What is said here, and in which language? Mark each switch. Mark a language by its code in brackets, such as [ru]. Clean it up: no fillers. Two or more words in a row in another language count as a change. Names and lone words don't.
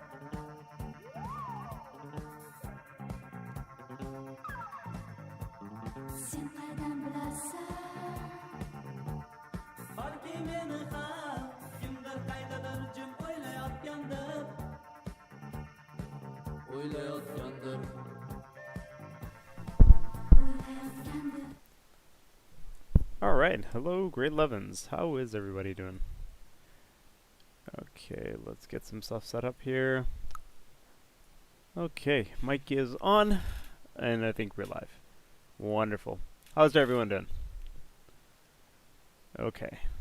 [uz] Sen qaydan bilasan? Balki meni ham kimdir qaydadir jim o'ylayotgandir. O'ylayotgandir. O'ylayotgandir. [en] All right, hello, grade 11s. How is everybody doing? Okay, let's get some stuff set up here. Okay, mic is on, and I think we're live. Wonderful. How's everyone doing? Okay.